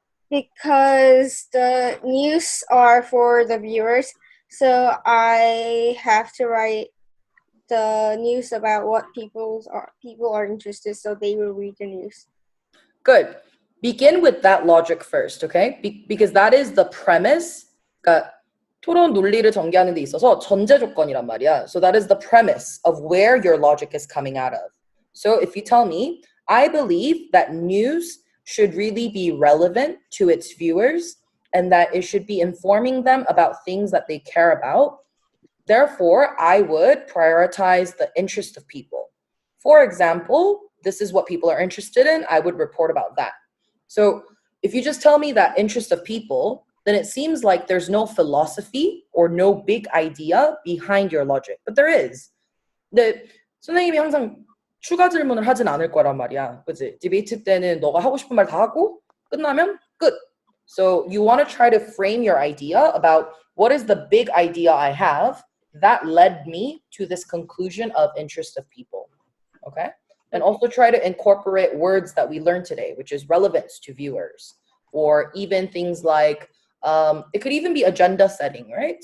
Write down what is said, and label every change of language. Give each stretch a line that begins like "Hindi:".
English: Because the news are for the viewers, so I have to write the news about what people are interested, so they will read the news. Good. Begin with that logic first, okay? Because that is the premise.
Korean: 그러니까 토론 논리를 전개하는 데 있어서 전제 조건이란 말이야.
English: So that is the premise of where your logic is coming out of. So if you tell me, I believe that news should really be relevant to its viewers and that it should be informing them about things that they care about. Therefore, I would prioritize the interest of people. For example, this is what people are interested in. I would report about that. So if you just tell me that interest of people, then it seems like there's no philosophy or no big idea behind your logic. But there is.
Korean: 근데 선생님이 항상 추가 질문을 하진 않을 거란 말이야. 그치? 디베이트 때는 너가 하고 싶은 말 다 하고 끝나면 끝.
English: So you want to try to frame your idea about what is the big idea I have that led me to this conclusion of interest of people. Okay? And also try to incorporate words that we learned today, which is relevance to viewers, or even things like, it could even be agenda setting, right?